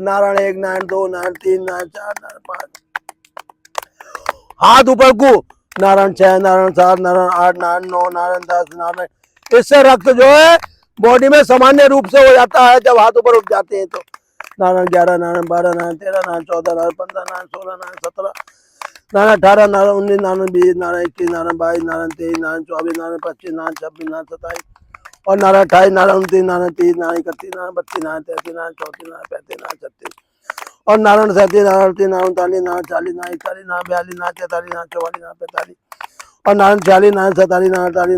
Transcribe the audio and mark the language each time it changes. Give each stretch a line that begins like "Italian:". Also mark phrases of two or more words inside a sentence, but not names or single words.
Hindi: नारायण 1, नारायण 2, नारायण 3, नारायण 4, नारायण 5। हाथ ऊपर को, नारायण 6, नारायण 7, नारायण 8, नारायण 9, नारायण 10, नारायण। इससे रक्त जो है बॉडी में सामान्य रूप से हो जाता है जब हाथ ऊपर उठ जाते हैं तो। नारायण 11, नारायण 12, नारायण 13, नारायण 14, नारायण 15, नारायण 16, नारायण 17, नारायण 18, नारायण 19, नारायण 20, नारायण 21, नारायण 22, नारायण 23, नारायण 24, नारायण 25, नारायण 26, नारायण 27, और नारायण 28, नारायण 29, नारायण 30, नारायण 31, नारायण 32, नारायण 33, नारायण 34, नारायण 35, नारायण 36, और नारायण 37, नारायण 38, नारायण 39, नारायण 40, नारायण 41, नारायण 42, नारायण 43, नारायण 44, नारायण 45, और नारायण 46, नारायण 47, नारायण 48,